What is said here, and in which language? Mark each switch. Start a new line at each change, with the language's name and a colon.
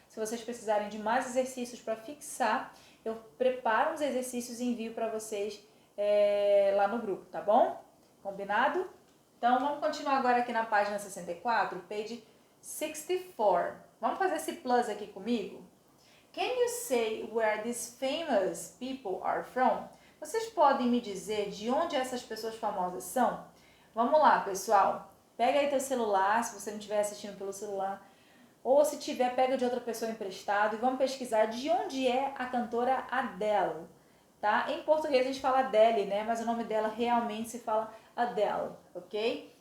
Portuguese: Se vocês precisarem de mais exercícios para fixar, eu preparo uns exercícios e envio para vocês lá no grupo, tá bom? Combinado? Então, vamos continuar agora aqui na página 64,
English: page 64.
Portuguese: Vamos fazer esse plus aqui comigo?
English: Can you say where these famous people are from?
Portuguese: Vocês podem me dizer de onde essas pessoas famosas são? Vamos lá, pessoal. Pega aí teu celular, se você não estiver assistindo pelo celular. Ou se tiver, pega de outra pessoa emprestado e vamos pesquisar de onde é a cantora Adele. Tá? Em português a gente fala Adele, né? Mas o nome dela realmente se fala Adele, ok?